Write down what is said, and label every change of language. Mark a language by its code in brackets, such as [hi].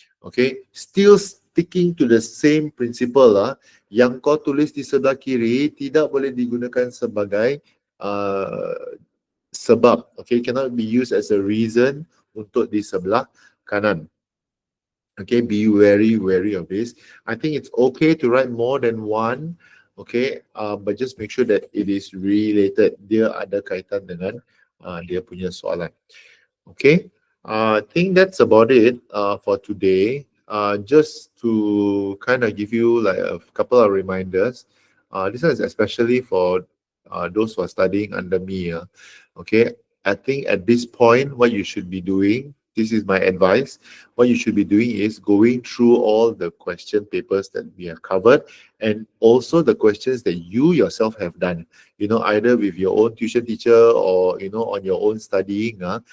[ms] Okay, [en] still sticking to the same principle [ms] yang kau tulis di sebelah kiri tidak boleh digunakan sebagai sebab. [en] Okay, cannot be used as a reason [ms] untuk di sebelah kanan. [en] Okay, be very wary of this. I think it's okay to write more than one. Okay, but just make sure that it is related. [ms] Dia ada kaitan dengan dia punya soalan. [en] Okay, I think that's about it for today. Just to kind of give you like a couple of reminders. This one is especially for those who are studying under me. Okay, I think at this point, what you should be doing, this is my advice, what you should be doing is going through all the question papers that we have covered and also the questions that you yourself have done, either with your own tuition teacher or, on your own studying.